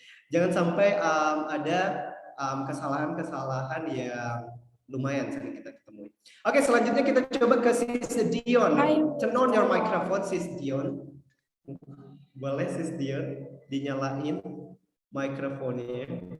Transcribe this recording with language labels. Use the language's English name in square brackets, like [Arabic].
[Indonesian] jangan sampai ada kesalahan-kesalahan yang lumayan sering kita temui. Oke, selanjutnya kita coba ke Sis Dion. [English] Turn on your microphone, Sis Dion. [Indonesian] Boleh Sis Dion dinyalain mikrofonnya.